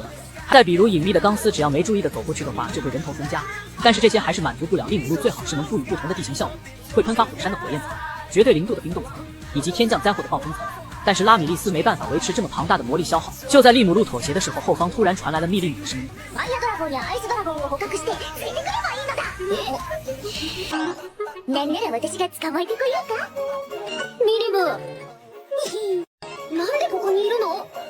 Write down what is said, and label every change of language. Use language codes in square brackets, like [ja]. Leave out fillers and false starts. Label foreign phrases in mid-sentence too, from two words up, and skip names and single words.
[zh] 再比如隐秘的钢丝，只要没注意的走过去的话，就会人头分家。但是这些还是满足不了利姆路，最好是能赋予不同的地形效果，会喷发火山的火焰层，绝对零度的冰冻层，以及天降灾祸的暴风层。但是拉米利斯没办法维持这么庞大的魔力消耗。就在利姆路妥协的时候，后方突然传来了密令女的声音： [ja] ファイアドラゴンやアイスドラゴンを捕獲して連れてくればいいのだ。なんなら私が捕まえてこようか。ミリムなんでここにいるの？